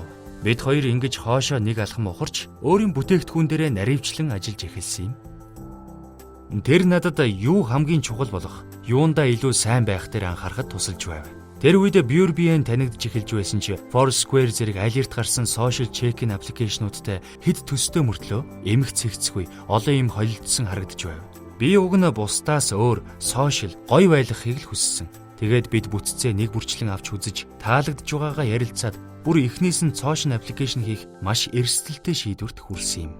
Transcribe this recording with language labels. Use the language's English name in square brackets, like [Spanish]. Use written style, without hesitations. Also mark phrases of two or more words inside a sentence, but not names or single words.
[Mongolian] Бид хоёр ингэж хоошоо нэг алхам ухарч өөрийн бүтээгдэхүүн дээрээ наривчлан ажиллаж эхэлсэн юм. Тэр надад юу хамгийн чухал болох, юундаа илүү сайн байх дээр анхаарахад тусалж байв. Тэр үед Burbian танигдж эхэлж байсан чи Foursquare зэрэг аль эрт гарсан [English] social check-in [Mongolian] аппликейшнуудтай хэд төстэй мөртлөө эмх цэгцгүй олон юм холилдсон харагдаж байв. Би уг нь бусдаас өөр social гоё байлгахыг л хүссэн. Тэгээд бид бүтцээ нэг бүрчлэн авч үзэж таалагдж байгаагаа ярилцаад бүр эхнээс нь цоошин аппликейшн хийх маш эрсдэлтэй шийдвэрт хүрсэн юм.